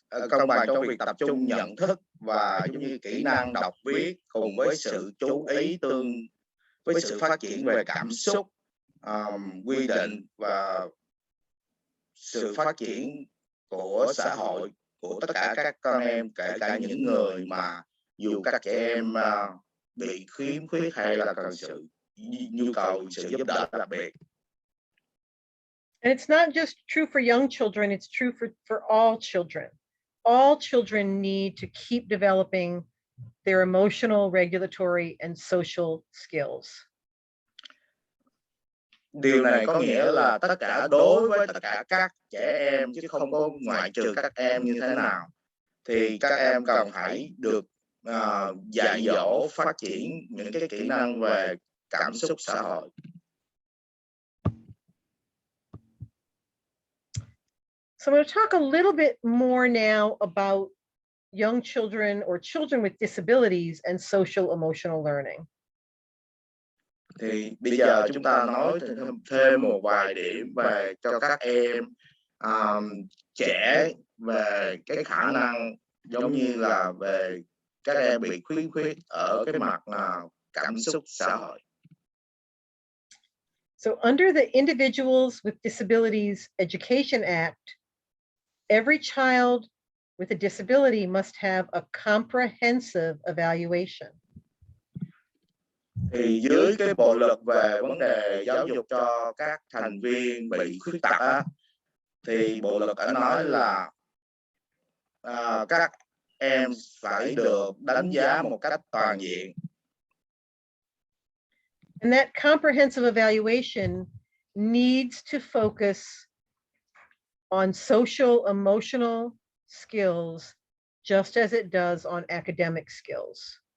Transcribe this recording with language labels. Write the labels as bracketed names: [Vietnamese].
[Vietnamese] cân bằng trong việc tập trung nhận thức và giống như kỹ năng đọc viết cùng với sự chú ý với sự phát triển về cảm xúc, quy định và sự phát triển của xã hội của tất cả các con em, kể cả những người mà dù các trẻ em bị khiếm khuyết hay là cần sự nhu cầu sự giúp đỡ đặc biệt. [English] And it's not just true for young children, it's true for all children. All children need to keep developing their emotional, regulatory, and social skills. [Vietnamese] Điều này có nghĩa là tất cả đối với tất cả các trẻ em chứ không có ngoại trừ các em như thế nào. Thì các em cần phải được dạy dỗ phát triển những cái kỹ năng về cảm xúc xã hội. [English] So I'm going to talk a little bit more now about young children or children with disabilities and social emotional learning. [Vietnamese] Thì bây giờ chúng ta nói thêm một vài điểm về cho các em trẻ về cái khả năng giống như là về các em bị khiếm khuyết ở cái mặt cảm xúc xã hội. [English] So under the Individuals with Disabilities Education Act, every child with a disability must have a comprehensive evaluation. [Vietnamese] Thì dưới cái bộ luật về vấn đề giáo dục cho các thành viên bị khuyết tật á, thì bộ luật đã nói là các em phải được đánh giá một cách toàn diện. [English] And that comprehensive evaluation needs to focus on social emotional skills just as it does on academic skills.